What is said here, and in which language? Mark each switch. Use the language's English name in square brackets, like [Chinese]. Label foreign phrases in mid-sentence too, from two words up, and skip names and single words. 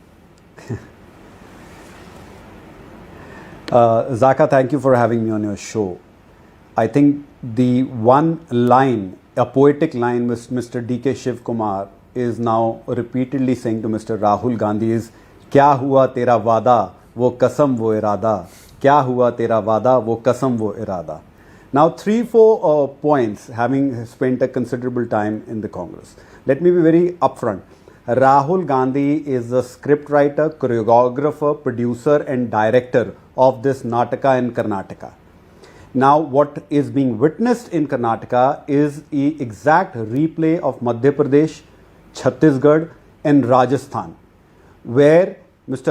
[English] Zaka, thank you for having me on your show. I think the one line, a poetic line, which Mr. D.K. Shivkumar is now repeatedly saying to Mr. Rahul Gandhi is, [Hindi] "क्या हुआ तेरा वादा, वो कसम वो इरादा. क्या हुआ तेरा वादा, वो कसम वो इरादा." [English] Now, 3-4 points, having spent a considerable time in the Congress. Let me be very upfront. Rahul Gandhi is a scriptwriter, choreographer, producer and director of this Nataka in Karnataka. Now, what is being witnessed in Karnataka is the exact replay of Madhya Pradesh, Chhattisgarh and Rajasthan, where Mr.